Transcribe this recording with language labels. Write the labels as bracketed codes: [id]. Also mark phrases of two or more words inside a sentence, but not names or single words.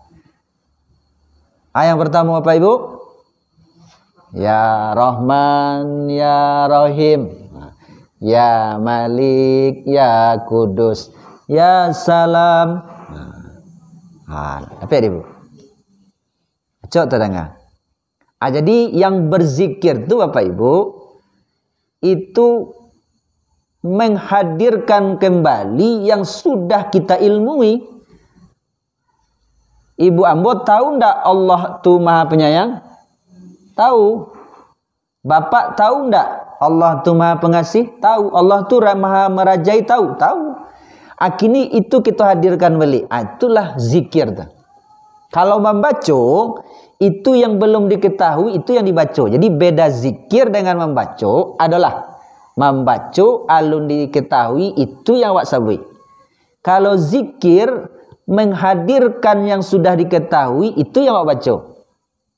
[id] Yang pertama Bapak Ibu, [ar] يا رحمن، يا رحيم، يا مالك، يا قدوس، يا سلام. [id] Apa ya Ibu? Cok terdengar. Jadi yang berzikir itu Bapak Ibu, itu menghadirkan kembali yang sudah kita ilmui. [min] Ibu ambo tahu ndak Allah tu Maha Penyayang? [id] Tahu. [min] Bapak tahu ndak Allah tu Maha Pengasih? [id] Tahu. Allah tu Maha Merajai? Tahu. [min] Kini itu kita hadirkan balik. [id] Itulah zikir tu. Kalau membaca, itu yang belum diketahui, itu yang dibaca. Jadi beda zikir dengan membaca adalah membaca alun diketahui, itu yang awak sabui. Kalau zikir menghadirkan yang sudah diketahui, itu yang awak baca.